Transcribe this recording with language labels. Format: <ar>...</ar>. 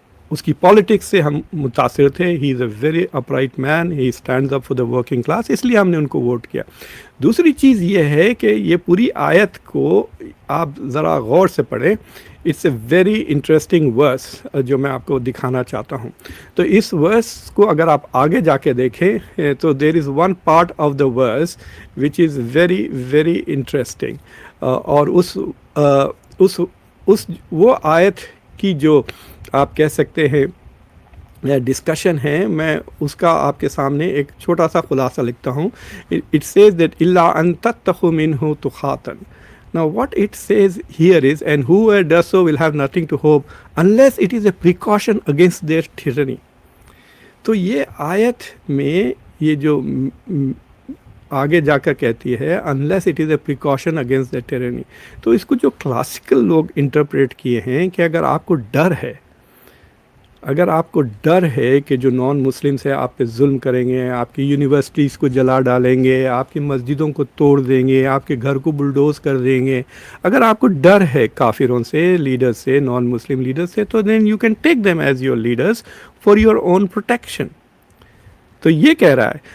<ur>اس کی پالیٹکس سے ہم متاثر تھے.</ur> <en>he is a very upright man, he stands up for the working class,</en> <ur>اس لیے ہم نے ان کو ووٹ کیا. دوسری چیز یہ ہے کہ یہ پوری آیت کو آپ ذرا غور سے پڑھیں.</ur> <en>it's a very interesting verse</en> <ur>جو میں آپ کو دکھانا چاہتا ہوں. تو اس ورس کو اگر آپ آگے جا کے دیکھیں تو</ur> <en>There is one part of the verse which is very very interesting.</en> <ur>اور اس وہ آیت کی جو آپ کہہ سکتے ہیں ڈسکشن ہے، میں اس کا آپ کے سامنے ایک چھوٹا سا خلاصہ لکھتا ہوں.</ur> <en>it says that</en> <ar>الا ان تتقوا منہ تقاتا.</ar> <en>Now what it says here is, and whoever does so will have nothing to hope unless it is a precaution against their tyranny.</en> <ur>تو یہ آیت میں یہ جو آگے جا کر کہتی ہے</ur> <en>unless it is a precaution against their tyranny.</en> <ur>تو اس کو جو کلاسیکل لوگ انٹرپریٹ کیے ہیں کہ اگر آپ کو ڈر ہے، اگر آپ کو ڈر ہے کہ جو نان مسلمس ہیں آپ پہ ظلم کریں گے، آپ کی یونیورسٹیز کو جلا ڈالیں گے، آپ کی مسجدوں کو توڑ دیں گے، آپ کے گھر کو بلڈوز کر دیں گے، اگر آپ کو ڈر ہے کافروں سے، لیڈر سے، نان مسلم لیڈر سے، تو</ur> <en>Then you can take them as your leaders for your own protection.</en> <ur>تو یہ کہہ رہا ہے.</ur>